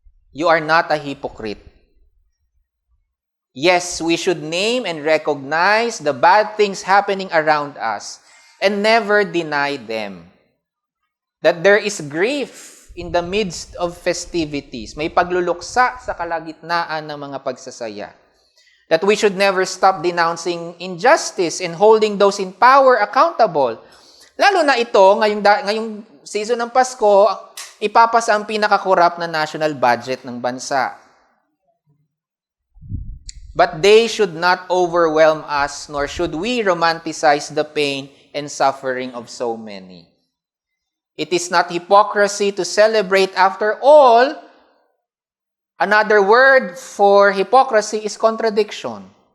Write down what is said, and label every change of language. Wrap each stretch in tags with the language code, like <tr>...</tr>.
<en>You are not a hypocrite. Yes, we should name and recognize the bad things happening around us and never deny them. That there is grief in the midst of festivities.</en> <tl>May pagluluksa sa kalagitnaan ng mga pagsasaya.</tl> <en>That we should never stop denouncing injustice and holding those in power accountable.</en> <tl>Lalo na ito, ngayong season ng Pasko, ipapasa ang pinakakorap na national budget ng bansa.</tl> <en>But they should not overwhelm us, nor should we romanticize the pain and suffering of so many. It is not hypocrisy to celebrate. After all, another word for hypocrisy is contradiction.</en>